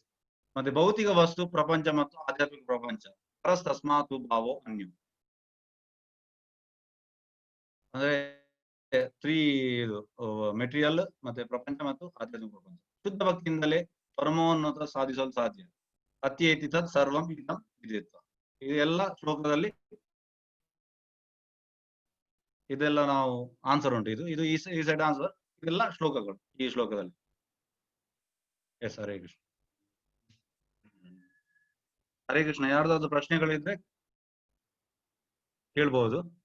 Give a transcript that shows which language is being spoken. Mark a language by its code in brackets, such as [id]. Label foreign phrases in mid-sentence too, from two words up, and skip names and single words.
[kn] ಮತ್ತೆ ಭೌತಿಕ ವಸ್ತು ಪ್ರಪಂಚ ಮತ್ತು ಆಧ್ಯಾತ್ಮಿಕ ಪ್ರಪಂಚ [sa] ತಸ್ಮಾತ್ ಭಾವೋ ಅನ್ಯು, [kn] ಅಂದ್ರೆ 3 ಮೆಟೀರಿಯಲ್ ಮತ್ತೆ ಪ್ರಪಂಚ ಮತ್ತು ಆಧ್ಯಾತ್ಮಿಕ ಪ್ರಪಂಚ. ಶುದ್ಧ ಭಕ್ತಿಯಿಂದಲೇ ಪರಮೋನ್ನತ ಸಾಧಿಸಲು ಸಾಧ್ಯ. [sa] ಅತ್ಯೇತಿ ತತ್ ಸರ್ವಂ ಇದಂ ವಿದಿತ್ವ, [kn] ಇದೆಲ್ಲ ಶ್ಲೋಕದಲ್ಲಿ ಇದೆಲ್ಲ ನಾವು ಆನ್ಸರ್ ಉಂಟು. ಇದು ಈ ಸೈಡ್ ಆನ್ಸರ್, ಇದೆಲ್ಲ ಶ್ಲೋಕಗಳು ಈ ಶ್ಲೋಕದಲ್ಲಿ. ಎಸ್, ಹರೇ ಕೃಷ್ಣ. ಹರೇ ಕೃಷ್ಣ. ಯಾರ್ದಾದ್ರು ಪ್ರಶ್ನೆಗಳಿದ್ರೆ ಕೇಳ್ಬಹುದು.